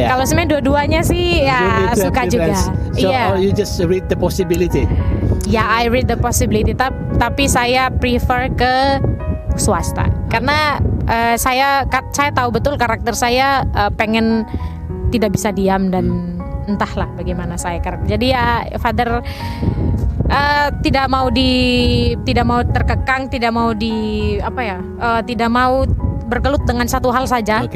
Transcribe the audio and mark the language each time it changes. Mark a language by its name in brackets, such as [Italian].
[Indonesian] Kalau sebenarnya dua-duanya sih ya suka juga. [English] So you just read the possibility. Ya, I read the possibility. [Indonesian] Tapi saya prefer ke swasta karena saya tahu betul karakter saya pengen tidak bisa diam dan entahlah bagaimana saya karakter. Jadi ya Father tidak mau terkekang, tidak mau tidak mau bergelut dengan satu hal saja.